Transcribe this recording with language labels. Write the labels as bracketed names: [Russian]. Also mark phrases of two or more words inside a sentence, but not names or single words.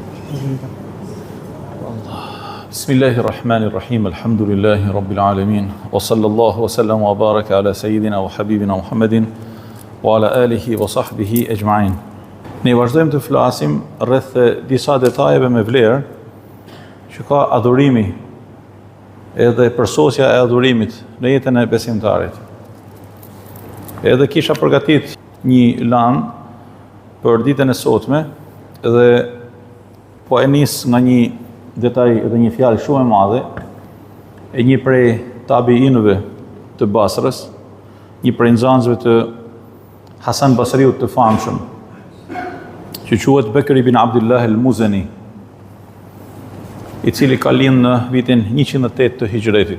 [Arabic] Bismillahirrahmanirrahim. الحمد لله رب العالمين. وصلى الله وسلم وبارك على سيدنا وحبيبنا محمد وعلى آله وصحبه أجمعين. [Albanian] Ne vazhdojmë të flasim rreth disa detajeve me vlerë që ka adhurimi edhe përsosja e adhurimit në jetën e besimtarit. Edhe kisha përgatit një lan për ditën e sotme dhe po e nis nga një detaj edhe një fjalë shumë e madhe e një prej tabiinëve të Basrës, një prej nxënësve të Hasan Basriut të famshëm, që quhet Bekr ibn Abdullah al-Muzani, i cili ka lind në vitin 108 të Hijretit.